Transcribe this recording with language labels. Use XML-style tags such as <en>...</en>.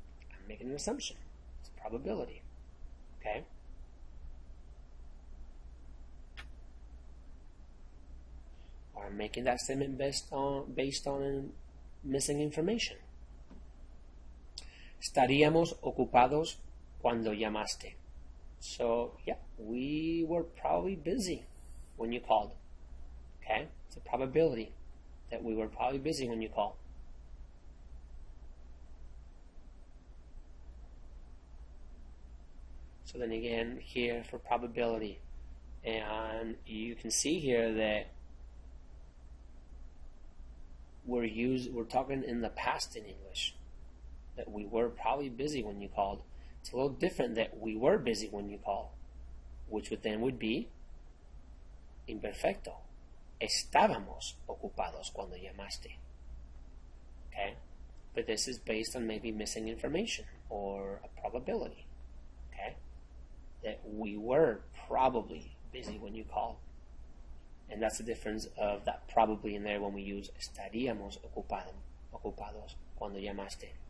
<en>I'm making an assumption. It's a probability. Okay? Or I'm making that statement based on missing information.</en> <es>Estaríamos ocupados cuando llamaste.</es> <en>So, yeah, we were probably busy when you called. Okay? It's a probability that we were probably busy when you called. So then again, here for probability. And you can see here that we're talking in the past in English. That we were probably busy when you called. It's a little different that we were busy when you called, which would be imperfecto.</en> <es>Estábamos ocupados cuando llamaste.</es> <en>Okay? But this is based on maybe missing information or a probability. Okay? That we were probably busy when you called. And that's the difference of that probably in there when we use</en> <es>estaríamos ocupados cuando llamaste.</es>